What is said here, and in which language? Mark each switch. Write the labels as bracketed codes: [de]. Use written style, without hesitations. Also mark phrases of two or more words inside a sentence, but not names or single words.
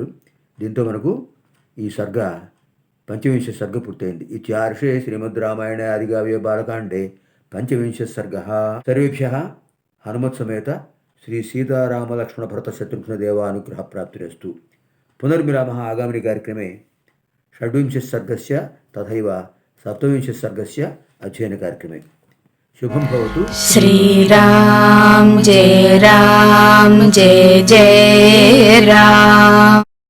[te] దీంతో మనకు ఈ సర్గ పంచవింశ సర్గ పూర్తయింది. [sa] ఇత్యార్షే శ్రీమద్ రామాయణ ఆదికావ్యే బాలకాండే పంచవింశ సర్గ. సర్వేభ్యః హనుమత్ సమేత శ్రీ సీతారామ లక్ష్మణ భరత శత్రుఘ్న దేవానుగ్రహ ప్రాప్తిరస్తు. పునర్మిలామः आगामिनि कार्यक्रमे षड्विंशः सर्गस्य तथैव सप्तविंशः सर्गस्य अध्ययनकार्यक्रमे. शुभं भवतु. श्रीराम जय जय राम.